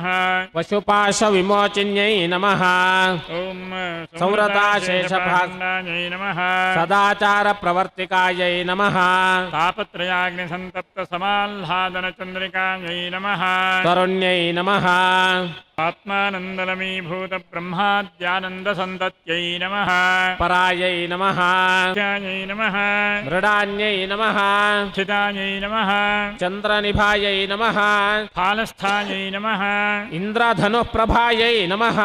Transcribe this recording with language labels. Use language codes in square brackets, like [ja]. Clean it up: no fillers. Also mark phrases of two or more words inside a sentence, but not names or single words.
[sa] पशुपाशविमोचिन्यै नमः ॐ संवृताशेषभागायै नमः सदाचारप्रवर्तिकायै नमः तापत्रयाग्निसन्तप्तसमाह्लादनचन्द्रिकायै नमः तरुण्यै नमः ఆత్మానందలమీభూత బ్రహ్మాద్యానందసంతత్యై నమః. పరాయై నమః. ధ్యాయై నమః. మృడాన్యై నమః. చిదాయై నమః. చంద్రనిభాయై నమః. ఫాలస్థాయై నమః. ఇంద్రధనుఃప్రభాయై నమః.